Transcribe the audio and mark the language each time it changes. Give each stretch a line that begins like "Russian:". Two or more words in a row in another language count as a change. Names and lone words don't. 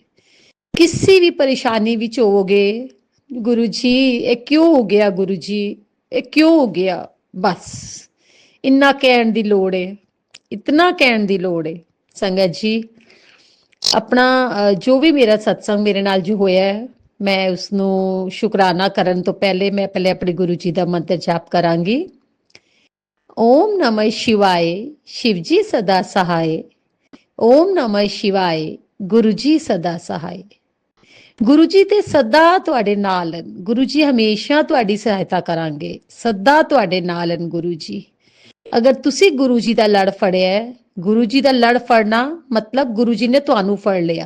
Punjabi: ਕਿਸੇ ਵੀ ਪਰੇਸ਼ਾਨੀ ਵਿੱਚ ਹੋਵੋਗੇ, ਗੁਰੂ ਜੀ ਇਹ ਕਿਉਂ ਹੋ ਗਿਆ, ਗੁਰੂ ਜੀ ਇਹ ਕਿਉਂ ਹੋ ਗਿਆ, ਬਸ ਇੰਨਾ ਕਹਿਣ ਦੀ ਲੋੜ ਹੈ, ਇਤਨਾ ਕਹਿਣ ਦੀ ਲੋੜ ਹੈ। ਸੰਗਤ ਜੀ, ਆਪਣਾ ਜੋ ਵੀ ਮੇਰਾ ਸਤਸੰਗ ਮੇਰੇ ਨਾਲ ਜੋ ਹੋਇਆ ਹੈ, ਮੈਂ ਉਸਨੂੰ ਸ਼ੁਕਰਾਨਾ ਕਰਨ ਤੋਂ ਪਹਿਲੇ ਮੈਂ ਪਹਿਲੇ ਆਪਣੇ ਗੁਰੂ ਜੀ ਦਾ ਮੰਤਰ ਜਾਪ ਕਰਾਂਗੀ।
Hindi: ओम नमः शिवाय, शिव जी सदा सहाय। ओम नमः शिवाय, गुरु जी सदा सहाय।
Punjabi: ਗੁਰੂ ਜੀ ਤੇ ਸਦਾ ਤੁਹਾਡੇ ਨਾਲ ਹਨ। ਗੁਰੂ ਜੀ ਹਮੇਸ਼ਾ ਤੁਹਾਡੀ ਸਹਾਇਤਾ ਕਰਾਂਗੇ, ਸਦਾ ਤੁਹਾਡੇ ਨਾਲ ਹਨ ਗੁਰੂ ਜੀ। ਅਗਰ ਤੁਸੀਂ ਗੁਰੂ ਜੀ ਦਾ ਲੜ ਫੜਿਆ ਹੈ, ਗੁਰੂ ਜੀ ਦਾ ਲੜ ਫੜਨਾ ਮਤਲਬ ਗੁਰੂ ਜੀ ਨੇ ਤੁਹਾਨੂੰ ਫੜ ਲਿਆ।